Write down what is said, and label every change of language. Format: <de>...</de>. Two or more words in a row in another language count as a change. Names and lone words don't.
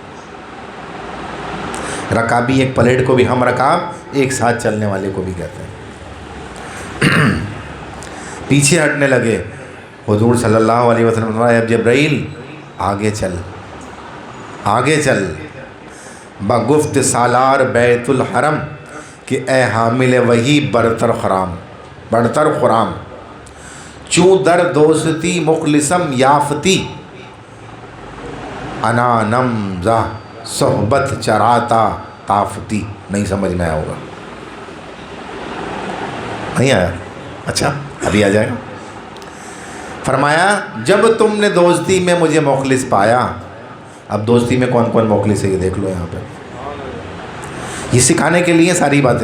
<ur>رکابی ایک پلیٹ کو بھی ہم رکاب ایک ساتھ چلنے والے کو بھی کہتے ہیں۔ پیچھے ہٹنے لگے۔ حضور</ur> <ar>صلی اللہ علیہ وسلم</ar> <ur>نے فرمایا اب جبرائیل آگے چل، آگے چل۔</ur> <fa>بگفت سالار بیت الحرم کہ اے حامل وہی برتر خرام، برتر خرام، چوں در دوستی مخلصم یافتی، انا نمزہ صحبت چراتا تافتی۔</fa> <ur>نہیں سمجھ میں آیا ہوگا، نہیں آیا؟ اچھا ابھی آ جائے گا۔ فرمایا جب تم نے دوستی میں مجھے مخلص پایا، اب دوستی میں کون کون مخلص ہے یہ دیکھ لو یہاں پہ، یہ سکھانے کے لیے ساری باتیں۔</ur>